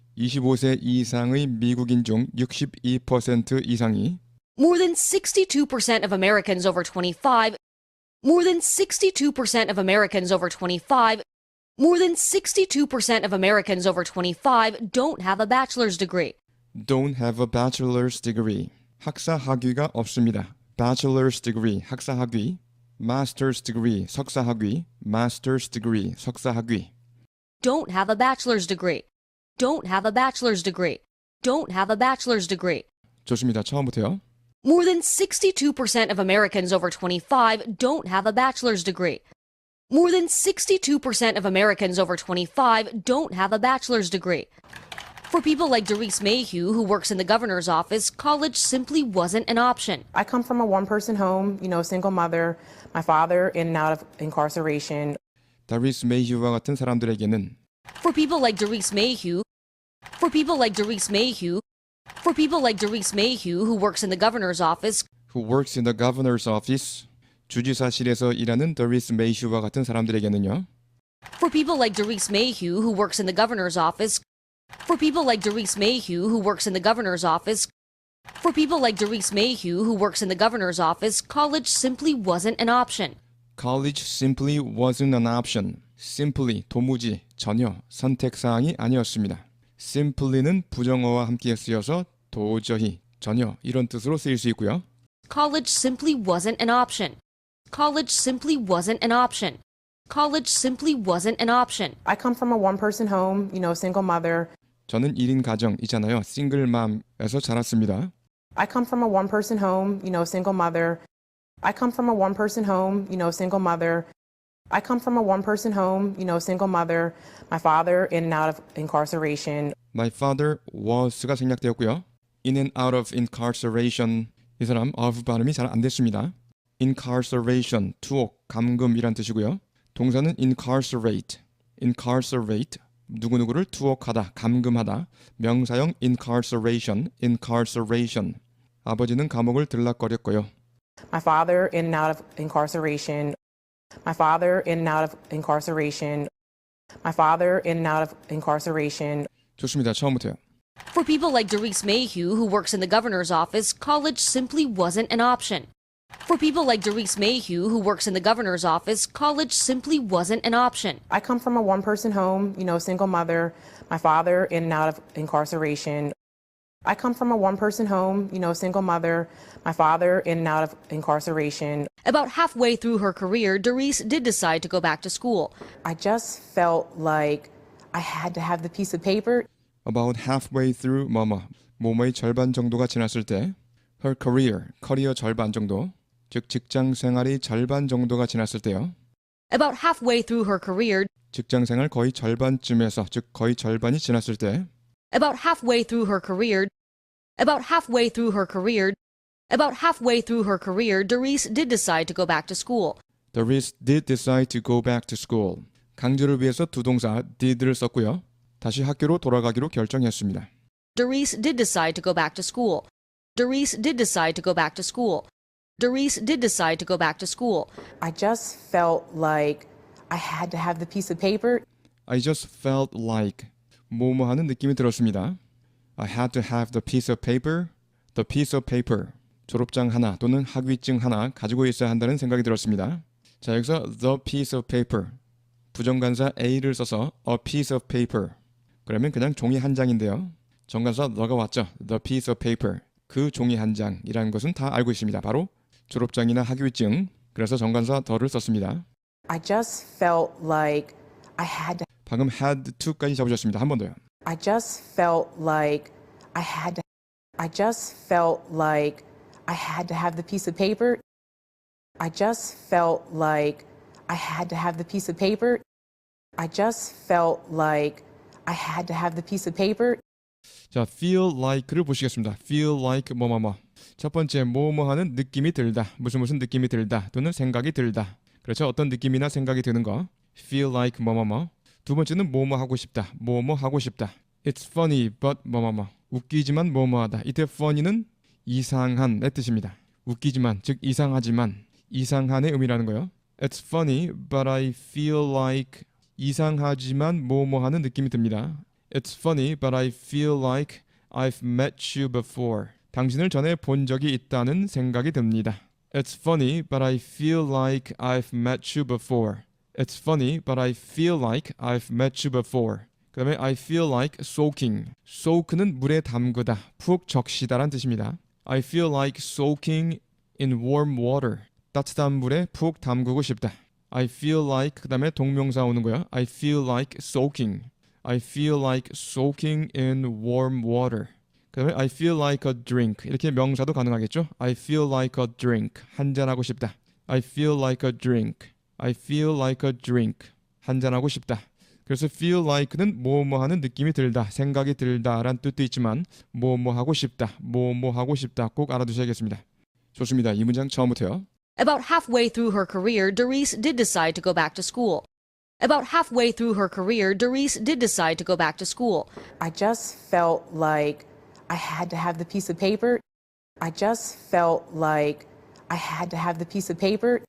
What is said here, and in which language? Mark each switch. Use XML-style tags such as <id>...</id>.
<ko>25세 이상의 미국인 중 62% 이상이</ko> <en>More than 62% of Americans over 25 More than 62% of Americans over 25 More than 62% of Americans over 25 don't have a bachelor's degree. don't have a bachelor's degree.</en> <ko>학사 학위가 없습니다. bachelor's degree 학사 학위, master's degree 석사 학위, master's degree 석사 학위.</ko> <en>Don't have a bachelor's degree. Don't have a bachelor's degree. Don't have a bachelor's degree.</en> <ko>좋습니다. 처음부터요.</ko> <en>More than 62% of Americans over 25 don't have a bachelor's degree. More than 62% of Americans over 25 don't have a bachelor's degree. For people like Doris Mayhew, who works in the governor's office, college simply wasn't an option. I come from a one-person home, single mother, my father in and out of incarceration.</en> <ko>다리스 메이휴와 같은 사람들에게는</ko> <en>For people like Doris Mayhew, for people like Doris Mayhew, for people like Doris Mayhew, who works in the governor's office, who works in the governor's office</en> <ko>주지사실에서 일하는 다리스 메이휴와 같은 사람들에게는요.</ko> <en>for people like Doris Mayhew, who works in the governor's office, for people like Doris Mayhew, who works in the governor's office, for people like Doris Mayhew, who works in the governor's office, college simply wasn't an option. College simply wasn't an option.</en> <ko>simply 도무지 전혀 선택사항이 아니었습니다. simply는 부정어와 함께 쓰여서 도저히 전혀 이런 뜻으로 쓰일 수 있고요.</ko> <en>College simply wasn't an option. College simply wasn't an option. College simply wasn't an option. I come from a one-person home, single mother.</en> <ko>저는 1인 가정이잖아요. 싱글맘에서 자랐습니다.</ko> <en>I come from a one-person home, single mother. I come from a one-person home, single mother. I come from a one-person home, single mother. My father in and out of incarceration. My father was가</en> <ko>생략되었고요.</ko> <en>In and out of incarceration.</en> <ko>이 사람 of 발음이 잘 안 됐습니다. incarceration, 투옥, 감금이란 뜻이고요. 동사는 incarcerate, incarcerate, 누구누구를 투옥하다, 감금하다. 명사형 incarceration, incarceration. 아버지는 감옥을 들락거렸고요.</ko> <en>My father in and out of incarceration. My father in and out of incarceration. My father in and out of incarceration.</en> <ko>좋습니다. 처음부터요.</ko> <en>For people like Doris Mayhew, who works in the governor's office, college simply wasn't an option. For people like Doris Mayhew, who works in the governor's office, college simply wasn't an option. I come from a one-person home, single mother. My father in and out of incarceration. I come from a one-person home, single mother. My father in and out of incarceration. About halfway through her career, Doris did decide to go back to school. I just felt like I had to have the piece of paper. About halfway through</en> <ko>뭐뭐의 절반 정도가 지났을 때</ko> <en>her career,</en> <ko>커리어 절반 정도, 즉 직장 생활이 절반 정도가 지났을 때요.</ko> <en>About halfway through her career,</en> <ko>직장 생활 거의 절반쯤에서, 즉 거의 절반이 지났을 때</ko> <en>about halfway through her career, about halfway through her career, about halfway through her career, Doris did decide to go back to school. Doris did decide to go back to school.</en> <ko>강조를 위해서 두 동사 did를 썼고요. 다시 학교로 돌아가기로 결정했습니다.</ko> <en>Doris did decide to go back to school. Doris did decide to go back to school. Doris did decide to go back to school. I just felt like I had to have the piece of paper. I just felt like</en> <ko>뭐뭐 하는 느낌이 들었습니다.</ko> <en>I had to have the piece of paper. The piece of paper.</en> <ko>졸업장 하나 또는 학위증 하나 가지고 있어야 한다는 생각이 들었습니다. 자, 여기서</ko> <en>the piece of paper.</en> <ko>부정관사 A를 써서</ko> <en>a piece of paper.</en> <ko>그러면 그냥 종이 한 장인데요. 정관사 the가 왔죠.</ko> <en>The piece of paper.</en> <ko>그 종이 한 장이라는 것은 다 알고 있습니다. 바로 졸업장이나 학위증. 그래서 정관사 the를 썼습니다.</ko> <en>I just felt like I had to.</en> <ko>방금 had to까지 잡으셨습니다. 한 번 더요.</ko> <en>I just felt like I had to. I just felt like I had to have the piece of paper. I just felt like I had to have the piece of paper. I just felt like I had to have the piece of paper.</en> <ko>자, feel like를 보시겠습니다. feel like 뭐뭐뭐. 첫 번째, 뭐뭐 하는 느낌이 들다. 무슨 느낌이 들다. 또는 생각이 들다. 그렇죠? 어떤 느낌이나 생각이 드는 거. feel like 뭐뭐뭐. 두 번째는 뭐뭐 하고 싶다. 뭐뭐 하고 싶다.</ko> <en>It's funny but 뭐뭐뭐.</en> <ko>웃기지만 뭐뭐하다. 이때 funny는 이상한의 뜻입니다. 웃기지만, 즉 이상하지만, 이상한의 의미라는 거예요.</ko> <en>It's funny but I feel like</en> <ko>이상하지만 뭐뭐 하는 느낌이 듭니다.</ko> <en>It's funny but I feel like I've met you before.</en> <ko>당신을 전에 본 적이 있다는 생각이 듭니다.</ko> <en>It's funny but I feel like I've met you before. It's funny but I feel like I've met you before.</en> <ko>그 다음에</ko> <en>I feel like soaking.</en> <ko>soak는 물에 담그다, 푹 적시다란 뜻입니다.</ko> <en>I feel like soaking in warm water.</en> <ko>따뜻한 물에 푹 담그고 싶다.</ko> <en>I feel like</en> <ko>그 다음에 동명사 오는 거야.</ko> <en>I feel like soaking. I feel like soaking in warm water.</en> <ko>그 다음에</ko> <en>I feel like a drink.</en> <ko>이렇게 명사도 가능하겠죠.</ko> <en>I feel like a drink.</en> <ko>한잔하고 싶다.</ko> <en>I feel like a drink. I feel like a drink.</en> <ko>한잔하고 싶다. 그래서 feel like는 뭐뭐 하는 느낌이 들다, 생각이 들다란 뜻도 있지만 뭐뭐 하고 싶다, 뭐뭐 하고 싶다 꼭 알아두셔야겠습니다. 좋습니다. 이 문장 처음부터요.</ko> <en>About halfway through her career, Doris did decide to go back to school. About halfway through her career, Doris did decide to go back to school. I just felt like I had to have the piece of paper. I just felt like I had to have the piece of paper.</en>